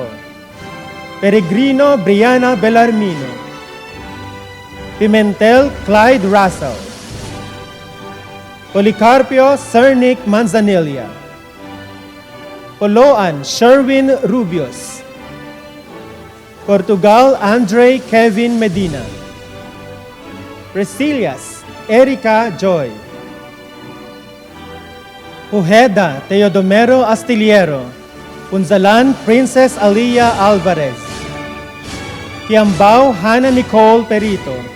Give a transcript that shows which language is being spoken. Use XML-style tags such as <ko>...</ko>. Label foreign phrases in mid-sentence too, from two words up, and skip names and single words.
<tl>Peregrino Brianna Bellarmino. Pimentel Clyde Russell. Policarpio Cernic Manzanilla. Poloan Sherwin Rubios. Portugal Andre Kevin Medina. Resilias Erica Joy. Ujeda Teodomero Astillero. Punzalan Princess Alia Alvarez. Kiambao Hannah Nicole Perito.</tl>